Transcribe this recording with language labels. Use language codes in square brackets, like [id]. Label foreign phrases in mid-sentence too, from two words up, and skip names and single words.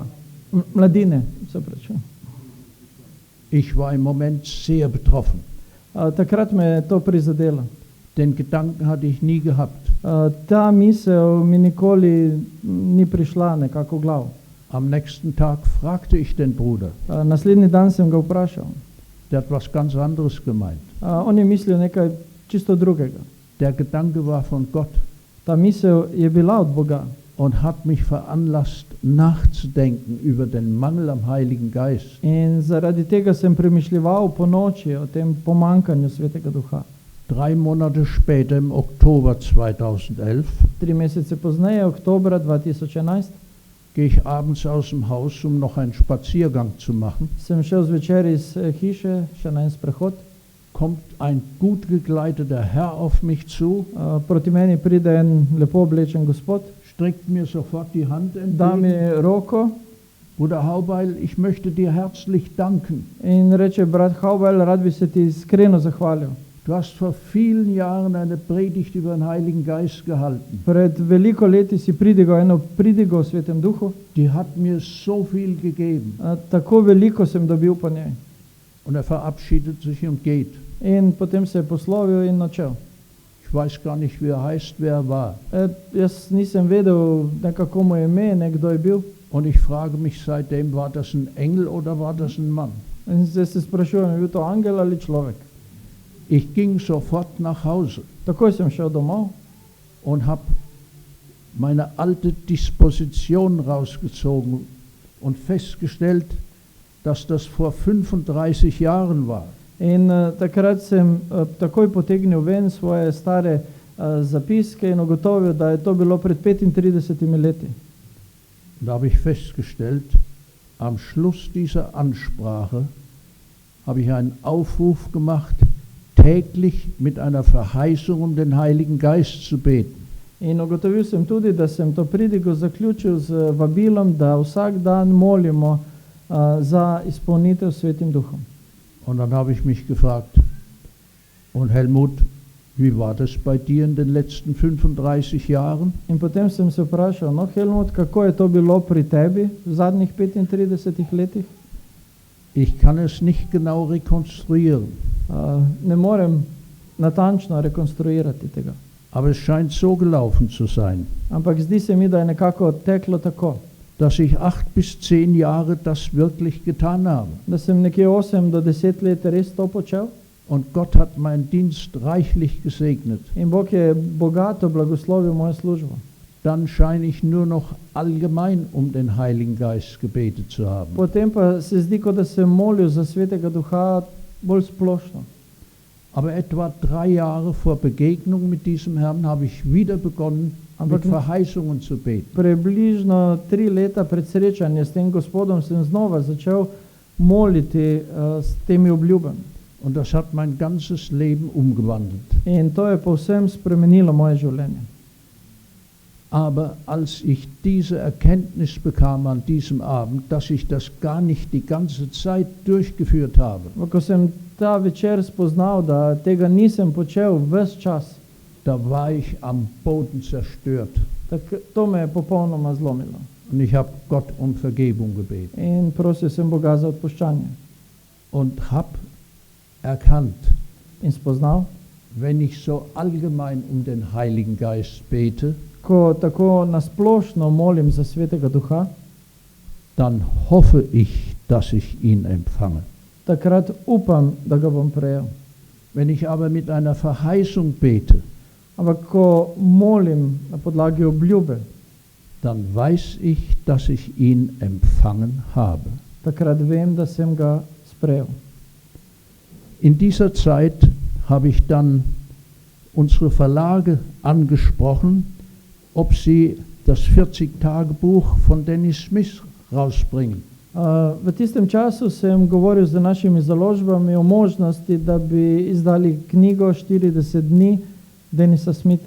[sl] Mladine, se pravi. [de] Ich war im Moment sehr betroffen. [sl] Takrat me je to prizadelo. [de] Den Gedanken hatte ich nie gehabt. [sl] Ta misel mi nikoli ni prišla nekako v glavo. [de] Am nächsten Tag fragte ich den Bruder, [sl] Naslednji dan sem ga vprašal. [de] der hat was ganz anderes gemeint. [sl] On je mislil nekaj čisto drugega. [de] Der Gedanke war von Gott [sl] Ta misel je bila od Boga [de] und hat mich veranlasst, nachzudenken über den Mangel am Heiligen Geist. [sl] in zaradi tega sem premišljeval po noči o tem pomankanju Svetega Duha. [de] 3 Monate später, im Oktober 2011, [sl] 3 mesece pozneje, oktobra 2011, [de] gehe ich abends aus dem Haus, um noch einen Spaziergang zu machen. [sl] sem šel zvečer iz hiše, še na en sprehod. [de] Kommt ein gut gekleideter Herr auf mich zu, [sl] Proti meni pride en lepo oblečen gospod, [de] streckt mir sofort die Hand [sl] da mi [de] entgegen. [sl] roko [de] Bruder Haubeil, ich möchte dir herzlich danken. [sl] in reče: brat Haubel, rad bi se ti iskreno zahvalil. [de] Du hast vor vielen Jahren eine Predigt über den Heiligen Geist gehalten. [sl] Pred veliko leti si pridigal eno pridigo o Svetem Duhu, [de] Die hat mir so viel gegeben. [sl] tako veliko sem dobil po njej. [de] Und er verabschiedet sich und geht. [sl] In potem se je poslovil in odšel. [de] Ich weiß gar nicht, wie er heißt, wer er war. [sl] Jaz nisem vedel nekako mu je ime, kdo je bil. [de] Und ich frage mich seitdem, war das ein Engel oder war das ein Mann? [sl] In zdaj se sprašujem, je bil to angel ali človek. [de] Ich ging sofort nach Hause [sl] Takoj sem šel domov [de] und habe meine alte Disposition rausgezogen und festgestellt, dass das vor 35 Jahren war. [sl] in takrat sem takoj potegnil ven svoje stare zapiske in ugotovil, da je to bilo pred 35 leti. [de] Und da habe ich festgestellt, am Schluss dieser Ansprache habe ich einen Aufruf gemacht, täglich mit einer Verheißung um den Heiligen Geist zu beten. [sl] In ugotovil sem tudi, da sem to pridigo zaključil z vabilom, da vsak dan molimo za izpolnitev s Svetim Duhom. [de] Und dann habe ich mich gefragt, und Helmut, wie war das bei dir in den letzten 35 Jahren? [sl] In potem sem se vprašal, no Helmut, kako je to bilo pri tebi v zadnjih 35 letih? [de] Ich kann es nicht genau rekonstruieren, [sl] Ne morem natančno rekonstruirati tega. [de] aber es scheint so gelaufen zu sein, [sl] Ampak zdi se mi, da je nekako teklo tako, [de] dass ich 8 bis 10 Jahre das wirklich getan habe. [sl] da sem nekje 8 do 10 let res to počel [de] Und Gott hat meinen Dienst reichlich gesegnet. [sl] in Bog je bogato blagoslovil mojo službo. [de] Dann scheine ich nur noch allgemein um den Heiligen Geist gebetet zu haben. [sl] Potem pa se zdi, kot da sem molil za Svetega Duha bolj splošno. [de] Aber etwa 3 Jahre vor Begegnung mit diesem Herrn habe ich wieder begonnen, Aber mit Verheißungen zu beten. [sl] Približno 3 leta pred srečanjem s tem gospodom sem znova začel moliti s temi obljubami. [de] Und das hat mein ganzes Leben umgewandelt. [sl] In to je povsem spremenilo moje življenje. [de] Aber als ich diese Erkenntnis bekam an diesem Abend, dass ich das gar nicht die ganze Zeit durchgeführt habe, [sl] Ko sem ta večer spoznal, da tega nisem počel ves čas, [de] da war ich am Boden zerstört. [sl] to me je popolnoma zlomilo. [de] Und ich habe Gott um Vergebung gebeten [sl] In prosil sem Boga za odpuščanje. [de] und habe erkannt, [sl] In spoznal, [de] wenn ich so allgemein um den Heiligen Geist bete, [sl] ko tako nasplošno molim za Svetega Duha, [de] dann hoffe ich, dass ich ihn empfange. [sl] takrat upam, da ga bom prejel. [de] Wenn ich aber mit einer Verheißung bete, [sl] Ampak ko molim na podlagi obljube, [de] dann weiß ich, dass ich ihn empfangen habe. [sl] takrat vem, da sem ga sprejel. [de] In dieser Zeit habe ich dann unsere Verlage angesprochen, ob sie das 40-Tage-Buch von Dennis Smith rausbringen. [sl] V tistem času sem govoril z našimi založbami o možnosti, da bi izdali knjigo 40 dni Denisa Smitha.